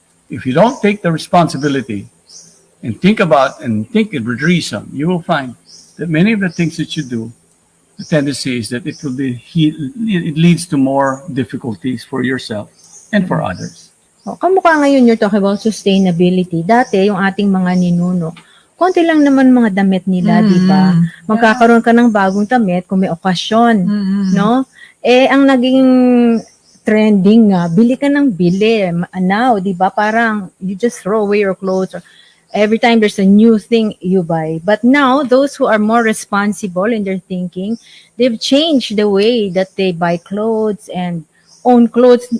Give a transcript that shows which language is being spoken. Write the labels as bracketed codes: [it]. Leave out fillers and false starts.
[en] If you don't take the responsibility and think it with reason, you will find that many of the things that you do, the tendency is that it leads to more difficulties for yourself and for others. Oh, [tl] kamukha ngayon [en] you're talking about sustainability. [tl] Dati, yung ating mga ninuno, konti lang naman mga damit nila, di ba? Magkakaroon ka ng bagong damit kung may okasyon, no? Eh, ang naging trending nga, bili ka ng bili. Now, di ba? [en] Parang you just throw away your clothes. Every time there's a new thing, you buy. But now, those who are more responsible in their thinking, they've changed the way that they buy clothes and own clothes.